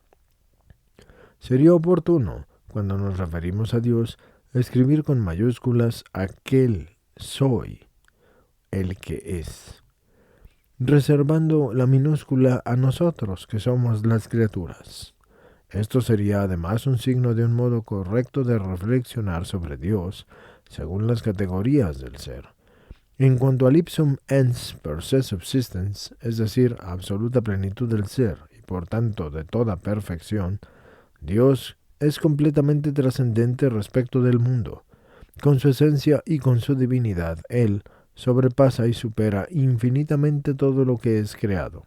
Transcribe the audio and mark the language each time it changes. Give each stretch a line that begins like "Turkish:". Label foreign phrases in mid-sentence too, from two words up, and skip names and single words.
Spanish: Sería oportuno, cuando nos referimos a Dios, escribir con mayúsculas aquel soy, el que es, reservando la minúscula a nosotros, que somos las criaturas. Esto sería además un signo de un modo correcto de reflexionar sobre Dios, según las categorías del ser.
Latin: En cuanto al ipsum ens per se subsistens,
Spanish: es decir, absoluta plenitud del ser y por tanto de toda perfección, Dios es completamente trascendente respecto del mundo. Con su esencia y con su divinidad, Él sobrepasa y supera infinitamente todo lo que es creado.